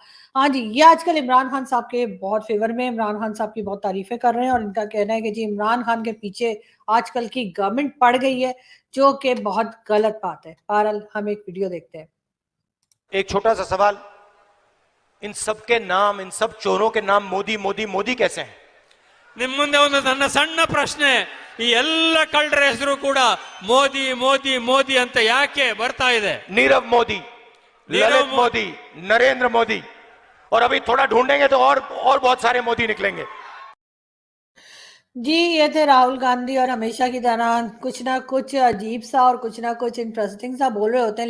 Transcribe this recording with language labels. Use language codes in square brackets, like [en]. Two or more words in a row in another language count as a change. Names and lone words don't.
[hi] हाँ जी, ये आजकल इमरान खान साहब के बहुत फेवर में, इमरान खान साहब की बहुत तारीफें कर रहे हैं और इनका कहना है कि जी इमरान खान के पीछे आजकल की गवर्नमेंट पड़ गई है, जो कि बहुत गलत बात है। बहरहाल हम एक वीडियो देखते हैं। एक छोटा सा सवाल, इन सब के नाम, इन सब चोरों के नाम मोदी मोदी मोदी कैसे हैं? [kn] ನಿಮ್ಮ ಮುಂದೆ ಒಂದು ನನ್ನ ಸಣ್ಣ ಪ್ರಶ್ನೆ, ಈ ಎಲ್ಲ ಕಳ್ಳರ ಹೆಸರು ಕೂಡ ಮೋದಿ ಮೋದಿ ಮೋದಿ ಅಂತ ಯಾಕೆ ಬರ್ತಾ ಇದೆ? [hi] नीरव मोदी, ललित मोदी, नरेंद्र मोदी, और अभी थोड़ा ढूंढेंगे तो और बहुत सारे मोदी निकलेंगे। जी, ये थे राहुल गांधी और हमेशा की तरह कुछ ना कुछ अजीब सा और कुछ ना कुछ इंटरेस्टिंग सा बोल रहे होते हैं।